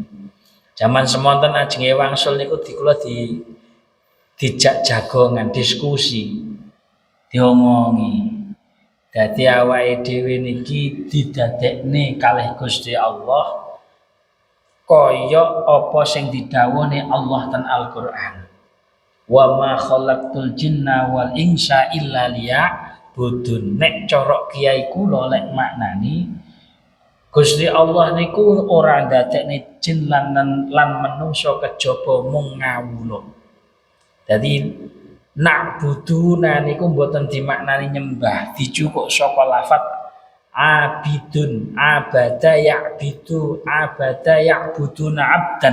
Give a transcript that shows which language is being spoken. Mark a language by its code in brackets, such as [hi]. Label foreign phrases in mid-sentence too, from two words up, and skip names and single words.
[jv] Zaman semonten ajenge wangsul niku kula dijak jagongan diskusi. Diomongi. Dadi awake dhewe niki didadekne kalih Gusti Allah kaya apa sing didhawuhi Allah ten Al-Qur'an. [ar] وما خلقت الجن والإنس إلا ليعبدون. [jv] Nek cara kiai kula lek maknani Gusti Allah niku ora ndadekne jin lan manungsa kejaba mung ngawula. Dadi na'buduna niku mboten dimaknani nyembah, dicukuk saka lafaz [ar] عابدون، عبد يعبدون عبدا.